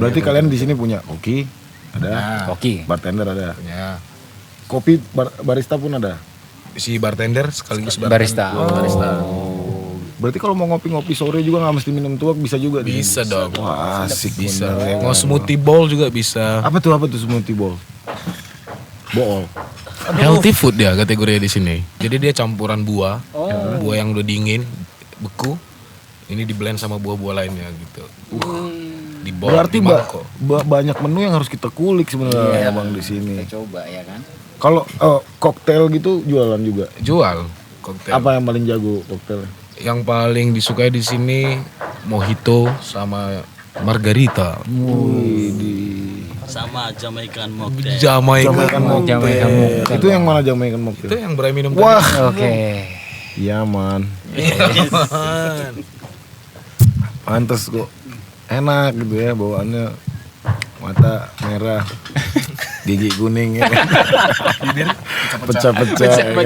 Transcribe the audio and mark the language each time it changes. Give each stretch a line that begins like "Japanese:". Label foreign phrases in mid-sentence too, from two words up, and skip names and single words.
Indonesian: Berarti kalian di sini punya koki, ada, Nah, Oke. bartender ada, ya. kopi barista pun ada. Si bartender sekaligus Barista. Barista. Oh. Berarti kalau mau ngopi-ngopi sore juga nggak mesti minum tuak, bisa juga di Bisa sini? dong. Wah, asik Bisa. bener ya. Mau
English: smoothie bowl
Indonesian: juga bisa. Apa tuh
English: smoothie bowl?
Indonesian: Bool.
English: Healthy food
Indonesian: dia kategorinya di sini. Jadi dia campuran buah, buah yang udah dingin, beku. Ini di blend sama buah-buah lainnya gitu. Di bowl, Berarti di mangkok. banyak menu yang harus kita kulik sebenarnya Bang di sini. Kita coba ya kan. Kalau koktail gitu jualan juga. Jual koktail. Apa yang paling jago koktailnya? Yang paling disukai di sini mojito sama margarita. Sama
English: Jamaican mocktail.
Indonesian: Jamaican Mocktail. Mocktail. Itu yang mana Jamaican Itu mocktail? yang Bray minum Wah, Oke. iya man. Pantes kok. Enak gitu ya bawaannya. Mata merah. Gigi kuning ya. Bibir pecah-pecah. Ya, kan?